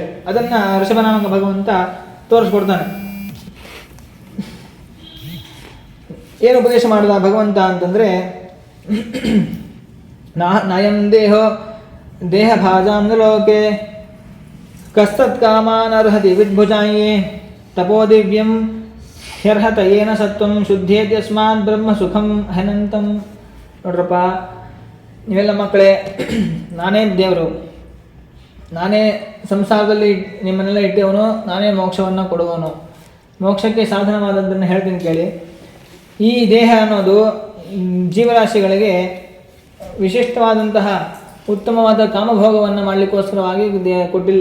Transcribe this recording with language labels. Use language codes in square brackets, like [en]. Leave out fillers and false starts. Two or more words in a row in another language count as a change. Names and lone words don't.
[kn] ಅದನ್ನು ಋಷಭನಾಮಕ ಭಗವಂತ ತೋರಿಸ್ಕೊಡ್ತಾನೆ. ಏನು ಉಪದೇಶ ಮಾಡಿದ ಭಗವಂತ ಅಂತಂದರೆ, [sa] ನಾಯಂ ದೇಹ ಭಾಜಾಂ ಲೋಕೆ ಕಸ್ತತ್ ಕಾಮಾನರ್ಹತಿ ವಿದ್ಭುಜಾಯೇ ತಪೋದಿವ್ಯಂ ಹ್ಯರ್ಹತ ಏನ ಸತ್ವಂ ಶುದ್ಧೇತ್ಯಸ್ಮಾತ್ ಬ್ರಹ್ಮ ಸುಖಂ ಹನಂತಂ. [kn] ನೋಡ್ರಪ್ಪ ನೀವೆಲ್ಲ ಮಕ್ಕಳೇ, ನಾನೇ ದೇವರು, ನಾನೇ ಸಂಸಾರದಲ್ಲಿ ನಿಮ್ಮನ್ನೆಲ್ಲ ಇಟ್ಟವನು, ನಾನೇ ಮೋಕ್ಷವನ್ನು ಕೊಡುವವನು. ಮೋಕ್ಷಕ್ಕೆ ಸಾಧನವಾದದ್ದನ್ನು ಹೇಳ್ತೀನಿ ಕೇಳಿ. ಈ ದೇಹ ಅನ್ನೋದು ಜೀವರಾಶಿಗಳಿಗೆ ವಿಶಿಷ್ಟವಾದಂತಹ ಉತ್ತಮವಾದ ಕಾಮಭೋಗವನ್ನು ಮಾಡಲಿಕ್ಕೋಸ್ಕರವಾಗಿ ಕೊಟ್ಟಿಲ್ಲ.